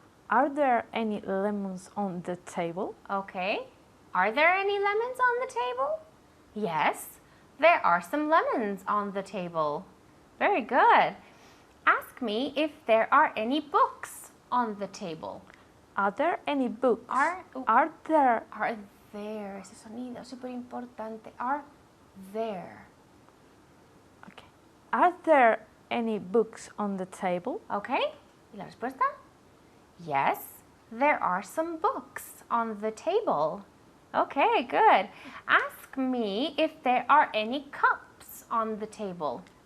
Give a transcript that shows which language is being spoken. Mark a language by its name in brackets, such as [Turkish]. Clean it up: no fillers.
[English] Are there any lemons on the table? Okay. Are there any lemons on the table? Yes, there are some lemons on the table. Very good. Ask me if there are any books on the table. Are there any books? Are there? [Spanish] Ese sonido es súper importante. [English] Are there? Okay. Are there any books on the table? [Spanish] Okay. ¿Y la respuesta? [English] Yes, there are some books on the table. Okay, good. Ask me if there are any cups on the table.